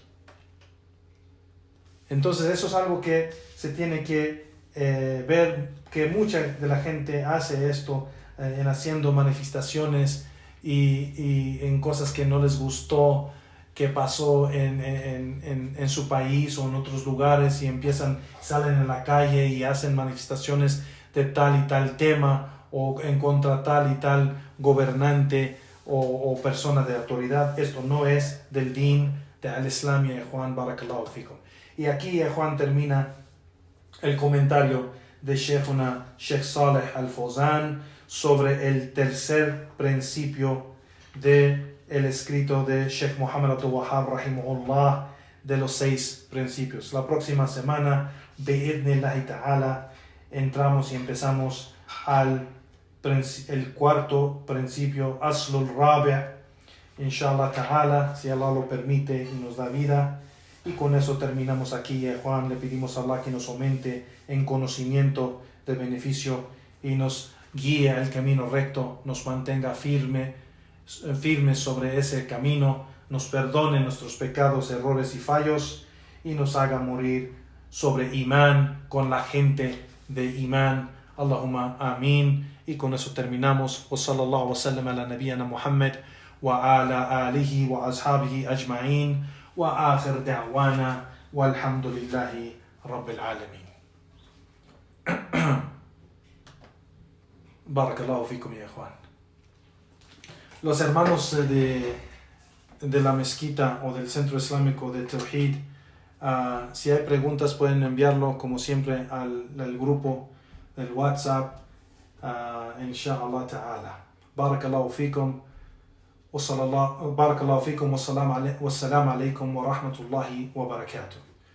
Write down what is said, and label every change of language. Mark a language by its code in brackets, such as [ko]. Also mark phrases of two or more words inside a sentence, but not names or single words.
[es] Entonces eso es algo que se tiene que ver, que mucha de la gente hace esto en haciendo manifestaciones y en cosas que no les gustó, que pasó en su país o en otros lugares, y salen en la calle y hacen manifestaciones de tal y tal tema o en contra tal y tal gobernante o persona de autoridad. Esto no es del din del Islam, ya Juan, [ar] بارك الله فيكم. [es] Y aquí ya Juan termina el comentario de Sheikh Saleh Al-Fawzan sobre el tercer principio de el escrito de Sheikh Muhammad Abdul-Wahhab rahimahullah, de los 6 principios. La próxima semana, [ar] بإذن الله تعالى, [es] entramos y empezamos el cuarto principio, [ar] الأصل الرابع، إن شاء الله تعالى, [es] si Allah lo permite y nos da vida. Y con eso terminamos aquí, Juan. Le pedimos a Allah que nos aumente en conocimiento de beneficio y nos guíe al camino recto, nos mantenga firmes sobre ese camino, nos perdone nuestros pecados, errores y fallos, y nos haga morir sobre imán, con la gente de imán. [ar] اللهم آمين. [es] Y con eso terminamos. [ar] وصلى الله وسلم على نبينا محمد وعلى آله وأصحابه أجمعين، وآخر دعوانا والحمد لله رب العالمين. بارك الله فيكم يا إخوان. [es] Los hermanos de la mezquita o del centro islámico de Tawhid, si hay preguntas pueden enviarlo como siempre al grupo del WhatsApp, [ar] إن شاء الله تعالى. بارك الله فيكم والسلام عليكم ورحمة الله وبركاته.